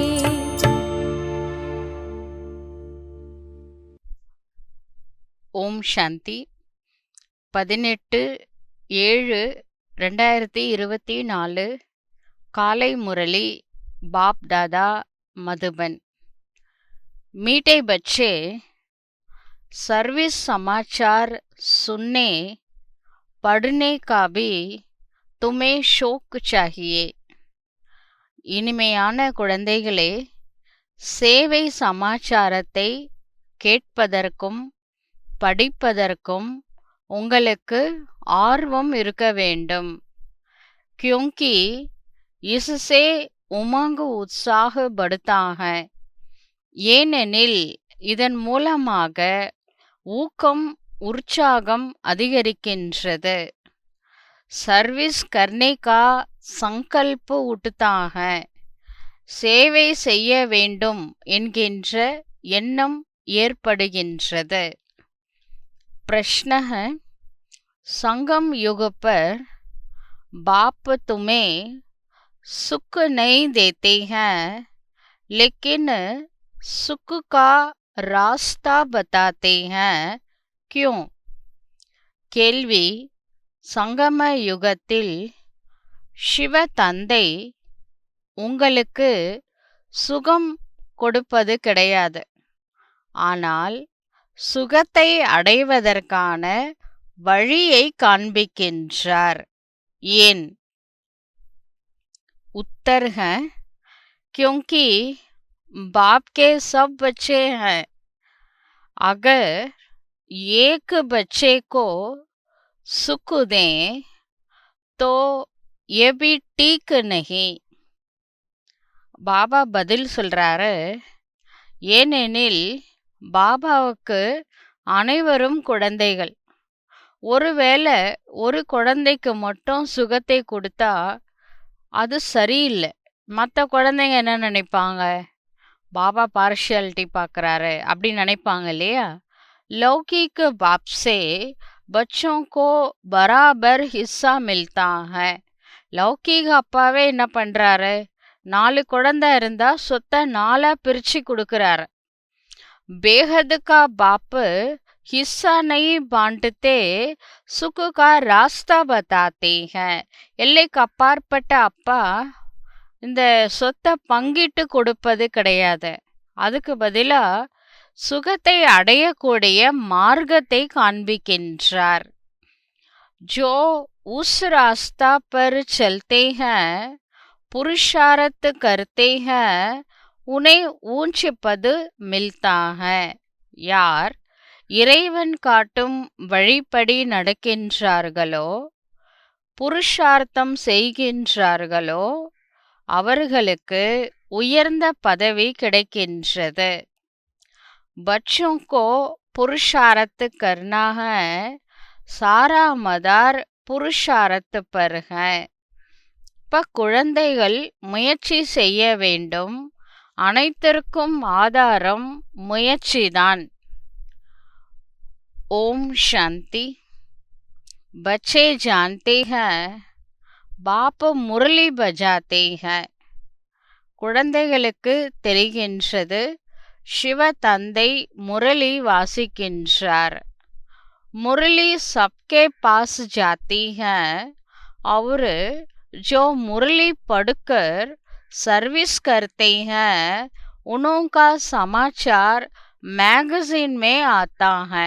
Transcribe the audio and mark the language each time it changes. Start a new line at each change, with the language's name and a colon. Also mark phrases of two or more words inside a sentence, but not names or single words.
Tamil: ஓம் சாந்தி 18/7/2024 காலை முரளி பாப் தாதா மதுபன்
Hindi: मीठे बच्चे सर्विस समाचार सुनने पढ़ने का भी तुम्हें शौक चाहिए।
Tamil: இனிமையான குழந்தைகளே, சேவை சமாச்சாரத்தை கேட்பதற்கும் படிப்பதற்கும் உங்களுக்கு ஆர்வம் இருக்க வேண்டும்.
Hindi: क्योंकि इससे उमंग उत्साह बढ़ता है.
Tamil: ஏனெனில் இதன் மூலமாக ஊக்கம் உற்சாகம் அதிகரிக்கின்றது.
Hindi: सर्विस करने का संकल्प उठता है.
Tamil: சேவை செய்ய வேண்டும் என்கின்ற எண்ணம் ஏற்படுகின்றது.
Hindi: प्रश्न है, संगम युग पर बाप तुम्हें सुख नहीं देते हैं, लेकिन सुख का रास्ता बताते हैं. क्यों?
Tamil: கேள்வி, சங்கம யுகத்தில் சிவ தந்தை உங்களுக்கு சுகம் கொடுப்பது கிடையாது. ஆனால் சுகத்தை அடைவதற்கான வழியை காண்பிக்கின்றார். ஏன்?
Hindi: उत्तर है, क्योंकि बाप के सब बच्चे हैं. अगर एक बच्चे को सुख दें तो ये भी ठीक नहीं.
Tamil: பாபா பதில் சொல்றாரு, ஏனெனில் பாபாவுக்கு அனைவரும் குழந்தைகள். ஒருவேளை ஒரு குழந்தைக்கு மட்டும் சுகத்தை கொடுத்தா அது சரியில்லை. மற்ற குழந்தைங்க என்ன நினைப்பாங்க? பாபா பார்ஷியாலிட்டி பார்க்குறாரு அப்படி நினைப்பாங்க இல்லையா?
Hindi: लौकिक बाप से बच्चों को बराबर हिस्सा मिलता है.
Tamil: லௌகீக அப்பாவே என்ன பண்றாரு? 4 குழந்தை இருந்தா சொத்தை 4 பிரிச்சு கொடுக்கறாரு.
Hindi: बेहद का बाप हिस्सा नहीं बांटते, सुख का रास्ता बताते हैं.
Tamil: எல்லைக்கு அப்பாற்பட்ட அப்பா இந்த சொத்தை பங்கிட்டு கொடுப்பது கிடையாது. அதுக்கு பதிலா சுகத்தை அடையக்கூடிய மார்க்கத்தை காண்பிக்கின்றார்.
Hindi: जो उस रास्ता पर चलते हैं, पुरुषार्थ करते हैं, उन्हें ऊंच पद मिलता है.
Tamil: யார் இறைவன் காட்டும் வழிப்படி நடக்கின்றார்களோ, புருஷார்த்தம் செய்கின்றார்களோ, அவர்களுக்கு உயர்ந்த பதவி கிடைக்கின்றது.
Hindi: बच्चों को पुरुषार्थ करना है, सारा मदार पुरुषार्थ पर है.
Tamil: இப்ப குழந்தைகள் முயற்சி செய்ய வேண்டும். அனைத்திற்கும் ஆதாரம் முயற்சிதான். ஓம் சாந்தி.
Hindi: बच्चे जानते हैं बाप मुरली बजाते हैं.
Tamil: குழந்தைகளுக்கு தெரிகின்றது சிவ தந்தை முரளி வாசிக்கின்றார்.
Hindi: मुरली सबके पास जाती है और जो मुरली पढ़कर सर्विस करते हैं उनका समाचार मैगजीन में आता है.